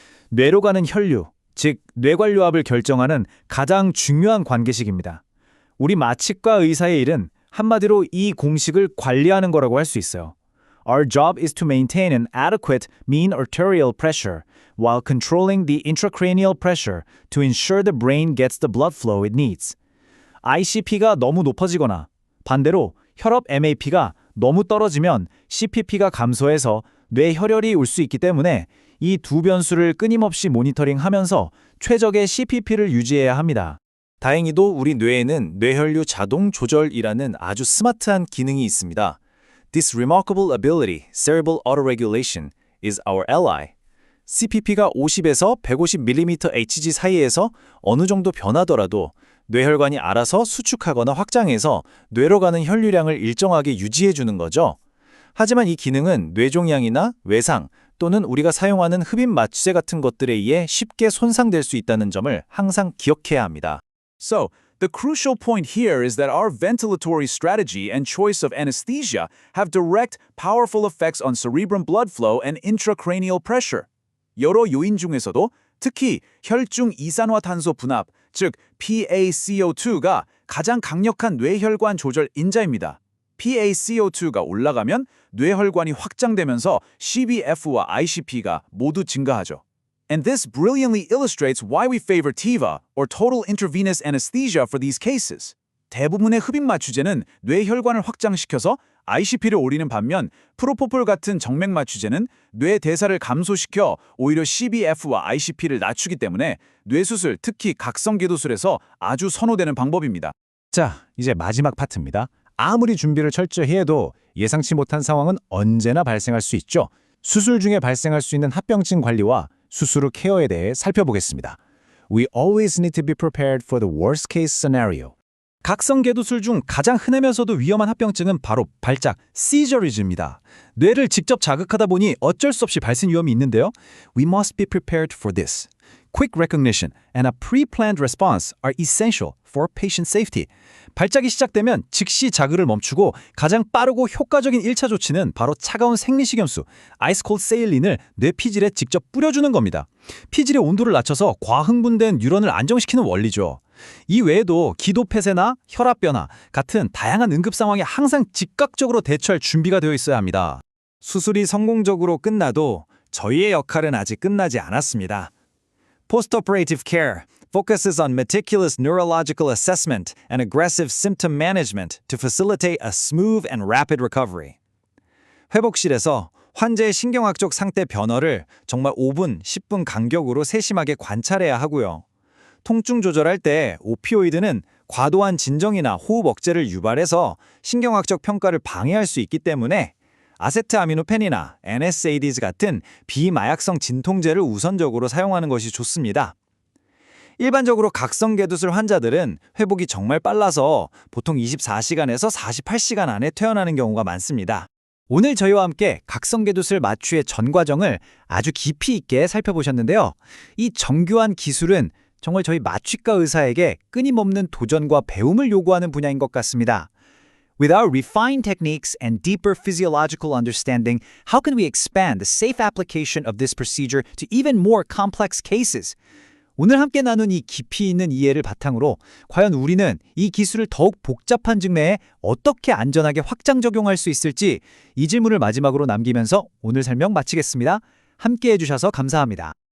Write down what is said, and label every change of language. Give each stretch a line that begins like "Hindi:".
Korean: 뇌로 가는 혈류, 즉 뇌관료압을 결정하는 가장 중요한 관계식입니다. 우리 마취과 의사의 일은 한마디로 이 공식을 관리하는 거라고 할 수 있어요.
English: Our job is to maintain an adequate mean arterial pressure while controlling the intracranial pressure to ensure the brain gets the blood flow it needs.
Korean: ICP가 너무 높아지거나 반대로 혈압 MAP가 너무 떨어지면 CPP가 감소해서 뇌혈혈이 올 수 있기 때문에 이 두 변수를 끊임없이 모니터링하면서 최적의 CPP를 유지해야 합니다. 다행히도 우리 뇌에는 뇌혈류 자동 조절이라는 아주 스마트한 기능이 있습니다.
English: This remarkable ability, cerebral autoregulation, is our ally.
Korean: CPP가 50에서 150mmHg 사이에서 어느 정도 변하더라도 뇌혈관이 알아서 수축하거나 확장해서 뇌로 가는 혈류량을 일정하게 유지해주는 거죠. 하지만 이 기능은 뇌종양이나 외상 또는 우리가 사용하는 흡입 마취제 같은 것들에 의해 쉽게 손상될 수 있다는 점을 항상 기억해야 합니다.
English: So, the crucial point here is that our ventilatory strategy and choice of anesthesia have direct, powerful effects on cerebrum blood flow and intracranial pressure.
Korean: 여러 요인 중에서도 특히 혈중 이산화탄소 분압, 즉 PaCO2가 가장 강력한 뇌혈관 조절 인자입니다. PaCO2가 올라가면 뇌혈관이 확장되면서 CBF와 ICP가 모두 증가하죠.
English: And this brilliantly illustrates why we favor TIVA, or total intravenous anesthesia, for these cases.
Korean: 대부분의 흡입 마취제는 뇌혈관을 확장시켜서 ICP를 올리는 반면 프로포폴 같은 정맥 마취제는 뇌 대사를 감소시켜 오히려 CBF와 ICP를 낮추기 때문에 뇌수술, 특히 각성기도술에서 아주 선호되는 방법입니다. 자, 이제 마지막 파트입니다. 아무리 준비를 철저히 해도 예상치 못한 상황은 언제나 발생할 수 있죠. 수술 중에 발생할 수 있는 합병증 관리와 수술 후 케어에 대해 살펴보겠습니다.
English: We always need to be prepared for the worst case scenario.
Korean: 각성계도술 중 가장 흔하면서도 위험한 합병증은 바로 발작, seizure입니다. 뇌를 직접 자극하다 보니 어쩔 수 없이 발생 위험이 있는데요.
English: We must be prepared for this. Quick recognition and a pre-planned response are essential for patient safety.
Korean: 발작이 시작되면 즉시 자극을 멈추고 가장 빠르고 효과적인 1차 조치는 바로 차가운 생리식염수, 아이스 콜드 세일린을 뇌 피질에 직접 뿌려주는 겁니다. 피질의 온도를 낮춰서 과흥분된 뉴런을 안정시키는 원리죠. 이 외에도 기도 폐쇄나 혈압 변화 같은 다양한 응급 상황에 항상 즉각적으로 대처할 준비가 되어 있어야 합니다. 수술이 성공적으로 끝나도 저희의 역할은 아직 끝나지 않았습니다.
English: Post-operative care focuses on meticulous neurological assessment and aggressive symptom management to facilitate a smooth and rapid recovery.
Korean: 회복실에서 환자의 신경학적 상태 변화를 정말 5분, 10분 간격으로 세심하게 관찰해야 하고요. 통증 조절할 때 오피오이드는 과도한 진정이나 호흡 억제를 유발해서 신경학적 평가를 방해할 수 있기 때문에 아세트아미노펜이나 NSAIDs 같은 비마약성 진통제를 우선적으로 사용하는 것이 좋습니다. 일반적으로 각성개두술 환자들은 회복이 정말 빨라서 보통 24시간에서 48시간 안에 퇴원하는 경우가 많습니다. 오늘 저희와 함께 각성개두술 마취의 전 과정을 아주 깊이 있게 살펴보셨는데요. 이 정교한 기술은 정말 저희 마취과 의사에게 끊임없는 도전과 배움을 요구하는 분야인 것 같습니다.
English: With our refined techniques and deeper physiological understanding, how can we expand the safe application of this procedure to even more complex cases?
Korean: 오늘 함께 나눈 이 깊이 있는 이해를 바탕으로 과연 우리는 이 기술을 더욱 복잡한 증례에 어떻게 안전하게 확장 적용할 수 있을지 이 질문을 마지막으로 남기면서 오늘 설명 마치겠습니다. 함께 해주셔서 감사합니다.